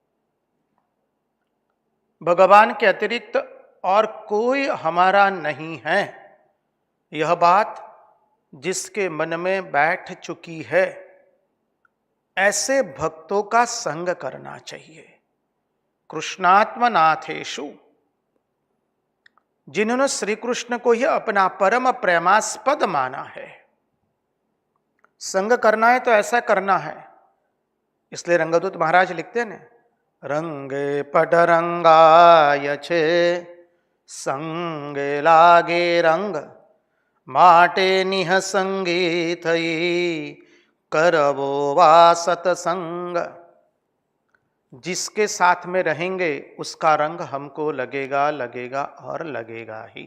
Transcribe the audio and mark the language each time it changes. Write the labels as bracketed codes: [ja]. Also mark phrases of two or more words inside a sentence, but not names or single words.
[hi] भगवान के अतिरिक्त और कोई हमारा नहीं है, यह बात जिसके मन में बैठ चुकी है, ऐसे भक्तों का संग करना चाहिए। कृष्णात्मनाथेषु, जिन्होंने श्री कृष्ण को ही अपना परम प्रेमास्पद माना है, संग करना है तो ऐसा करना है। इसलिए रंगदूत महाराज लिखते हैं ना, [gu] રંગે પટ રંગાય છે સંગે લાગે રંગ માટે નિહ સંગી થઈ કરવો વા સતસંગ। [hi] जिसके साथ में रहेंगे उसका रंग हमको लगेगा, लगेगा और लगेगा ही।